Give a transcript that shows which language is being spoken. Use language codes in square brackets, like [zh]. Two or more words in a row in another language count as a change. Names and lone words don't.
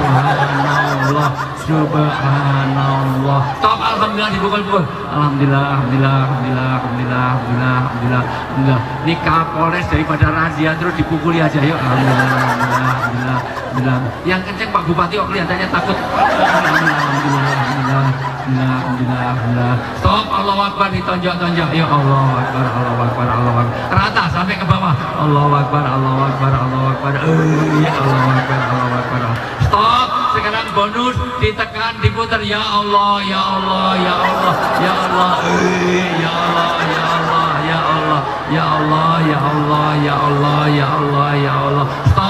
[ar] سبحان الله، سبحان الله. [id] Top, alhamdulillah dipukul-pukul. [ar] الحمد لله، الحمد لله، الحمد لله، الحمد لله، الحمد لله، الحمد لله، الحمد لله. [id] Ini Kapolres daripada razia terus dipukuli aja yuk. [ar] الحمد لله، الحمد لله، الحمد لله، الحمد لله. [id] Yang kenceng Pak Bupati kok kelihatannya takut. [ar] الحمد لله، الحمد لله، الحمد لله، الحمد لله، الحمد لله. Stop, الله أكبر ditonjok-tonjok. يا الله أكبر، الله أكبر، الله أكبر. [id] Rata sampai ke bawah. [ar] الله أكبر، الله أكبر، الله أكبر. يا الله أكبر، الله أكبر. [id] Stop. Sekarang bonus ditekan, diputar. [ar] يا الله، يا الله، يا الله، يا الله، يا الله، يا الله، يا الله، يا الله، يا الله، يا الله، يا الله، يا الله.